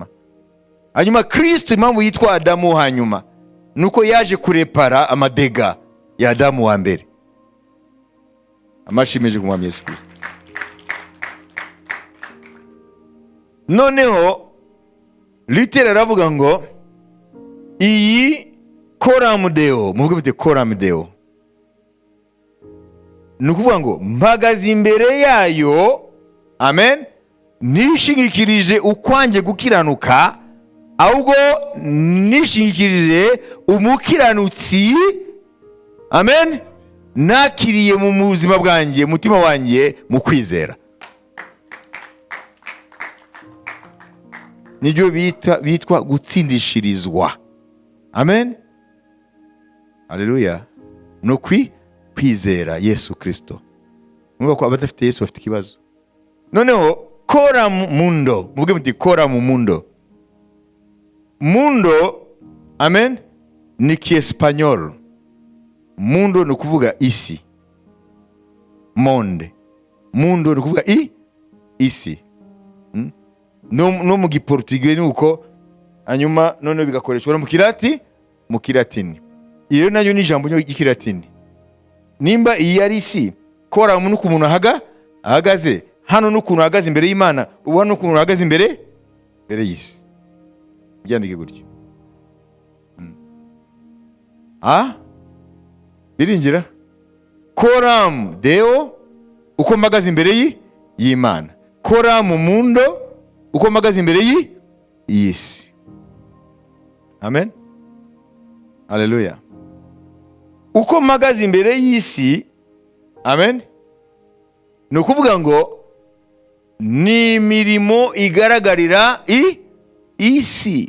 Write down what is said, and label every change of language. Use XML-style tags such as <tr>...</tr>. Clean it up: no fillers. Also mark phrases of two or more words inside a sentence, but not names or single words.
<rw>Hanyuma Kristo impamvu yitwa Adamu wo hanyuma nuko yaje kurepara amadega ya Adamu wa mbere. Amashimeje kumwami Yesu Kristo. Noneho Luther aravuga ngo iyi</rw> <la>coram deo,</la> <rw>muvuge mute</rw> <la>coram deo,</la> <rw>ni ukuvuga ngo mpagaze imbere yayo, amen, nishingikirije ukwanjye gukiranuka, ahubwo nishingikirije umukiranutsi, amen, nakiriye mu buzima bwanjye, mutima wanjye, mu kwizera. Nibyo bitwa gutsindishirizwa. Amen. Haleluya. No kwizera Yesu Kristo. Mwumva ko abadafite Yesu bafite ikibazo. Noneho</rw> <la>coram mundo,</la> <rw>muvuge muti</rw> <la>coram mundo.</la> <rw>Mundo, amen, ni kiespanyol. Mundo ni kuvuga isi. Monde. Mundo ni kuvuga isi. No mu giportugais ni uko, hanyuma none bigakoreshwa mu kilatini. Iyo nayo ni ijambo ry'ikilatini. Nimba iyi ari isi, coram nuko umuntu ahagaze, hano n'ukuntu uhagaze imbere y'Imana, ubu hano n'ukuntu uhagaze imbere y'isi. Byandike gutyo. Birinjira.</rw> <la>Coram Deo,</la> <rw>uko mpagaze imbere y'Imana.</rw> <la>Coram mundo,</la> <rw>uko mpagaze imbere y'isi. Amen. Haleluya. Uko mpagaze imbere y'isi, amen, ni ukuvuga ngo ni imirimo igaragarira isi.</rw>